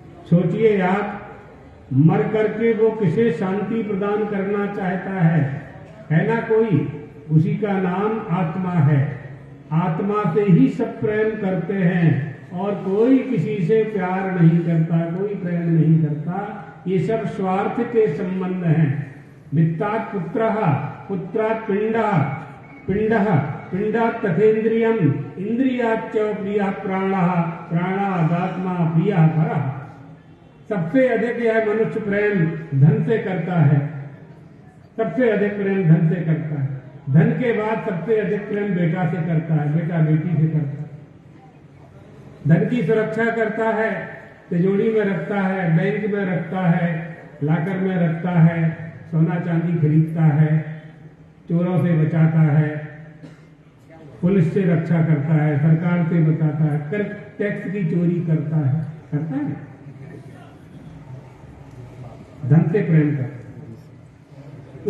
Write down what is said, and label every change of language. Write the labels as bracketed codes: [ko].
[hi] सोचिए आप, मर करके वो किसे शांति प्रदान करना चाहता है ना कोई? उसी का नाम आत्मा है। आत्मा से ही सब प्रेम करते हैं और कोई किसी से प्यार नहीं करता, कोई प्रेम नहीं करता। ये सब स्वार्थ के संबंध हैं। [sa] वित्तात् पुत्रः, पुत्रात् पिंडः, पिंडः पिंडात् तथेन्द्रियम्, इंद्रियाच्च प्रियः प्राणः, प्राणादात्मा प्रियः परः। [hi] सबसे अधिक यह मनुष्य प्रेम धन से करता है, सबसे अधिक प्रेम धन से करता है। धन के बाद सबसे अधिक प्रेम बेटा से करता है, बेटा बेटी से करता है। धन की सुरक्षा करता है, तिजोरी में रखता है, बैंक में रखता है, लाकर में रखता है, सोना चांदी खरीदता है, चोरों से बचाता है, पुलिस से रक्षा करता है, सरकार से बचाता है, कर टैक्स की चोरी करता है धन से प्रेम करता है।